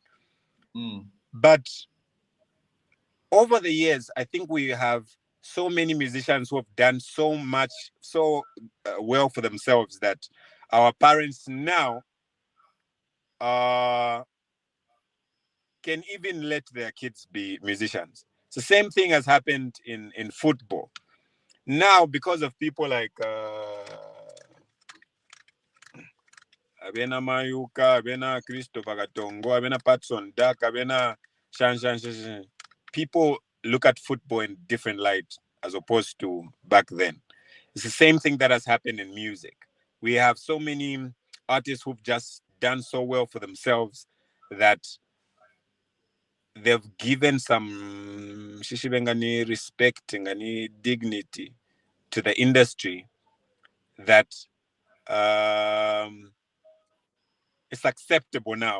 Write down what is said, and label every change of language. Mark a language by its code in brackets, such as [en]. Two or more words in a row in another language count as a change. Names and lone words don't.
[en] But over the years, I think we have so many musicians who have done so much, so well for themselves, that our parents now can even let their kids be musicians. It's the same thing has happened in football. Now, because of people like Abena Mayuka, Abena Christopher Gatongo, Abena Patson Dak, Abena Shan, people look at football in different light as opposed to back then. It's the same thing that has happened in music. We have so many artists who've just done so well for themselves that they've given some respect and dignity to the industry that it's acceptable now.